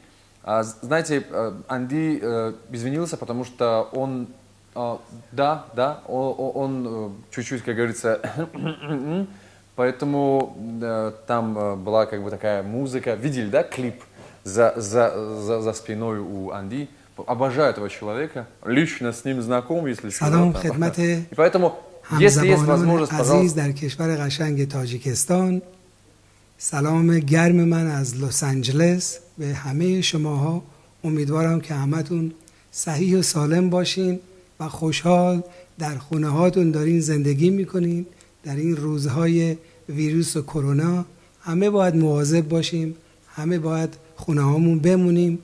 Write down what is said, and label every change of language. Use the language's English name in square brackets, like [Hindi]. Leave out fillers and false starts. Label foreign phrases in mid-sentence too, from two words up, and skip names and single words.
[Russian] Знаете, Анди извинился, потому что он, он чуть-чуть, как говорится, поэтому там была как бы такая музыка. Видели, да, клип за спиной у Анди. Обожаю этого человека, лично с ним знаком, если что. [Persian] سلام خدمت [Russian] И поэтому, если есть возможность, [Persian] عزیز [Russian] пожалуйста. [Persian] در کشور قشنگ تاجیکستان، سلام گرم من از لس آنجلس به همه شماها. امیدوارم که همتون صحیح و سالم باشین و خوشحال در خونه هاتون دارین زندگی میکنین. در این روزهای ویروس و کرونا همه باید مواظب باشیم، همه باید خونه هامون بمونیم